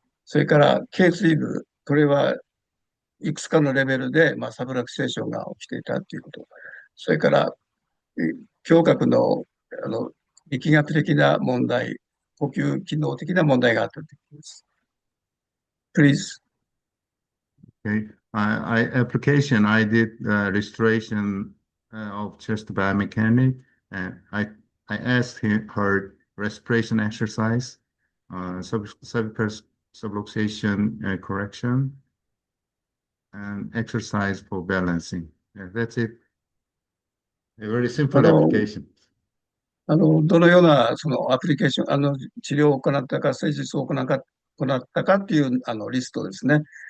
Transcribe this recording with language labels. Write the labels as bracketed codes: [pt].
[ja] それから頸椎部、これはいくつかのレベルで、サブラクセーションが起きていたということ。それから、胸郭の、力学的な問題、呼吸機能的な問題があったということです。 [en] Please. Okay. I did restoration of chest biomechanic, and I asked her respiration exercise, cervical subluxation correction, and exercise for balancing. Yeah, that's it. A very simple application. [ja] どのようなそのアプリケーション、治療を行ったか、施術を行ったかっていうリストですね。